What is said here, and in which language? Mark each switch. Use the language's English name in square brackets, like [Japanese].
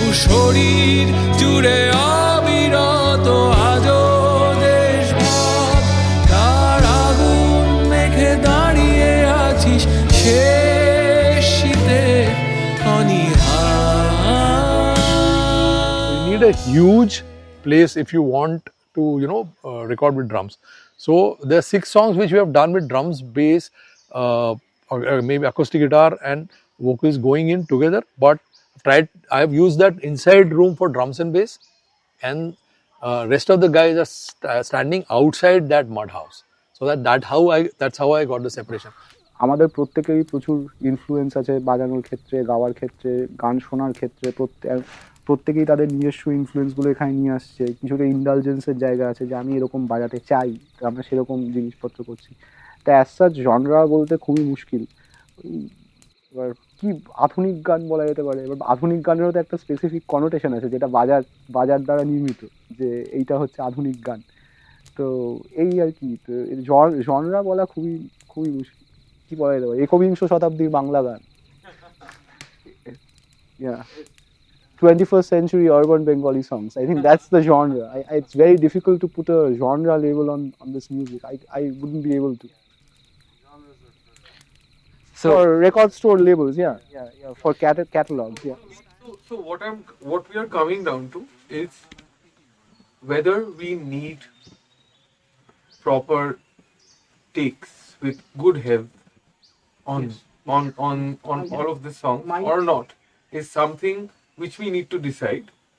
[Bangla] শরীর জুড়ে অবিরত আজো দেশভাগ, তার আগুন মেখে দাঁড়িয়ে আছিস শেষ শীতে অনীহার। [English] You need a huge place if you want to, record with drums. So there are 6 songs which we have done with drums, bass, or maybe acoustic guitar and vocals going in together. But I have used that inside room for drums and bass, and rest of the guys are standing outside that mud house. So that's how I got the separation. [Bangla] আমাদের প্রত্যেকেরই প্রচুর influence আছে বাজানোর ক্ষেত্রে, গাওয়ার ক্ষেত্রে, গান শোনার ক্ষেত্রে। প্রত্যেকেই তাদের নিজস্ব ইনফ্লুয়েন্সগুলো এখানে নিয়ে আসছে। কিছুটা ইন্ডালজেন্সের জায়গা আছে যে আমি এরকম বাজাতে চাই, আমরা সেরকম জিনিসপত্র করছি। তা অ্যাজ সাচ জনরা বলতে খুবই মুশকিল। এবার কি আধুনিক গান বলা যেতে পারে, এবার আধুনিক গানেরও তো একটা স্পেসিফিক কনোটেশন আছে, যেটা বাজার দ্বারা নির্মিত, যে এইটা হচ্ছে আধুনিক গান। তো এই আর কি, তো জনরা বলা খুবই খুবই মুশকিল। কি বলা যেতে পারে, একবিংশ শতাব্দীর বাংলা গান, [English] 21st century urban Bengali songs. I think that's the genre. It's very difficult to put a genre label on this music. I wouldn't be able to. So, for record store labels, yeah. For catalogs, yeah. So what we are coming down to is whether we need proper takes with good health on all of the songs or not is something which we need to decide.